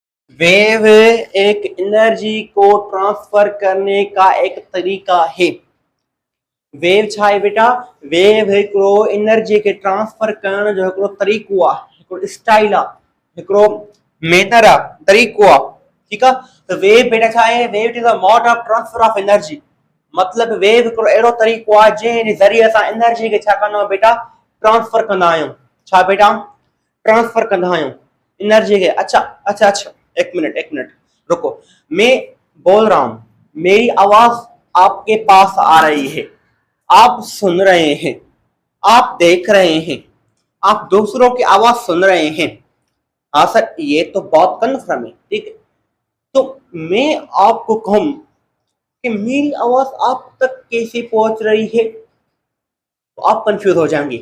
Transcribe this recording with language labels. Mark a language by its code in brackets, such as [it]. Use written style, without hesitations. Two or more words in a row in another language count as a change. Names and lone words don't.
[hi] वेव एक एनर्जी को ट्रांसफर करने का एक तरीका है। [sd] वेव छा आहे बेटा, वेव हिकिड़ो एनर्जी के ट्रांसफर करण जो हिकिड़ो तरीक़ो आहे, हिकिड़ो स्टाइल आहे, हिकिड़ो मेथड आहे, तरीक़ो आहे। ठीकु आहे, त वेव बेटा छा आहे, [en] Wave is a mode of transfer of energy. [sd] मतलब वेव हिकिड़ो अहिड़ो तरीक़ो आहे जंहिं ज़रिए असां एनर्जी खे छा कंदा आहियूं बेटा, ट्रांसफर कंदा आहियूं। छा बेटा, ट्रांसफर कंदा आहियूं एनर्जी के। [hi] अच्छा अच्छा अच्छा, एक मिनट रुको। मैं बोल रहा हूं, मेरी आवाज आपके पास आ रही है, आप सुन रहे हैं, आप देख रहे हैं, आप दूसरों की आवाज सुन रहे हैं। हाँ सर, ये तो बहुत कन्फर्म है। ठीक है, तो मैं आपको कहूं कि मेरी आवाज आप तक कैसे पहुंच रही है, तो आप कंफ्यूज हो जाएंगे।